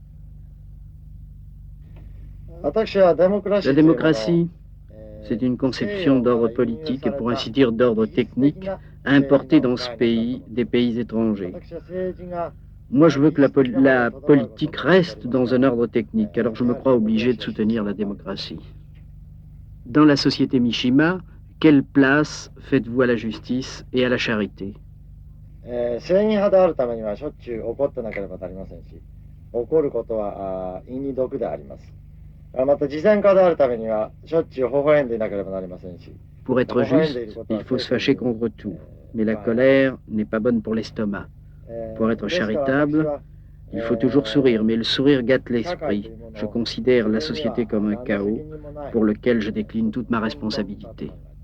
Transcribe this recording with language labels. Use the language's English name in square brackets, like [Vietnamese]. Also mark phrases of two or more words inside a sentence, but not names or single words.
[French] La démocratie, c'est une conception d'ordre politique et pour ainsi dire d'ordre technique importée dans ce pays des pays étrangers. Moi, je veux que la politique reste dans un ordre technique, alors je me crois obligé de soutenir la démocratie. Dans la société Mishima, quelle place faites-vous à la justice et à la charité? [Japanese] 正義派であるためにはしょっちゅう怒ってなければなりませんし、怒ることは陰に毒であります。また慈善家であるためにはしょっちゅう微笑んでいなければなりませんし。 [French] Pour être juste, il faut se fâcher contre tout, mais la colère n'est pas bonne pour l'estomac. Pour être charitable, il faut toujours sourire, mais le sourire gâte l'esprit. Je considère la société comme un chaos pour lequel je décline toute ma responsabilité.